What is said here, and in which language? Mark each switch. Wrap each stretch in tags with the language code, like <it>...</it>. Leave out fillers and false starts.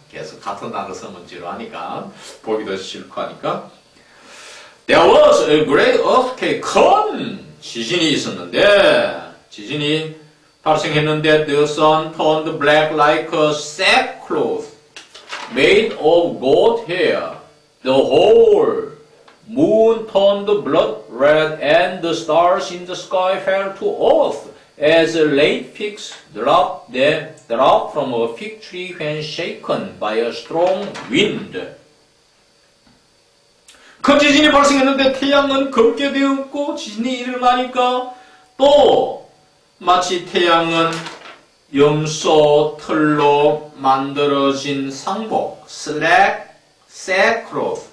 <ko>계속 같은 단어 쓰면 지루하니까 보기도 싫고 하니까</ko> <en>There was a great earthquake.</en> <ko>큰 지진이 있었는데 지진이 발생했는데</ko> <en>the sun turned black like a sackcloth made of goat hair. The whole moon turned blood red and the stars in the sky fell to earth as late figs drop from a fig tree when shaken by a strong wind.</en> <ko>큰 지진이 발생했는데 태양은 검게 되었고 지진이 일어나니까 또 마치 태양은 염소 털로 만들어진 상복, sackcloth.</ko>